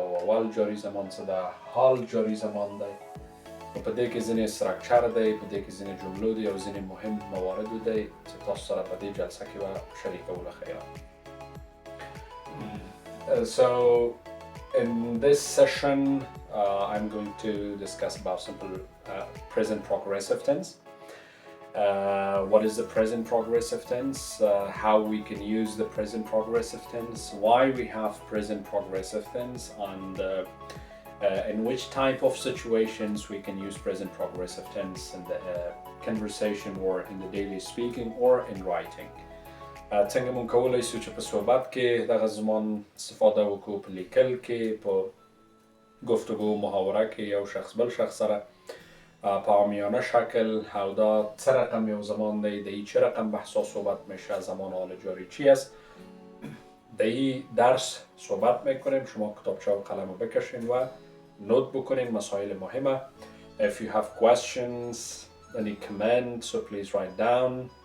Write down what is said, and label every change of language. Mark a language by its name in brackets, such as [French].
[Pashto] او اول جاری زمان څه ده، حال جاری زمان دی، نو په دې کې ځینې استراکچر دی، په دې کې ځینې جملو دی او ځینې مهم موارد دی چې تاسو سره په دې جلسه کې به شریکو له خیره. [English] So in this session I'm going to discuss about simple present progressive tense. What is the present progressive tense? How we can use the present progressive tense? Why we have present progressive tense? And in which type of situations we can use present progressive tense in the conversation or in the daily speaking or in writing. [Pashto] څنګه مونږ کولی شو چې په صحبت کې دغه زمان استفاده وکړو، په لیکل کې، په گفتگو محاوره کې یو شخص بل شخص سره په عامیانه شکل. او دا څه رقم یو زمان دی، د [Persian] این چه رقم بحثا صحبت میشه، زمان حال جاری چی است. در این درس صحبت میکنیم. شما کتابچه و قلم رو بکشین و نوت بکنین مسائل مهمه. [English] If you have questions, any comment, so please write down.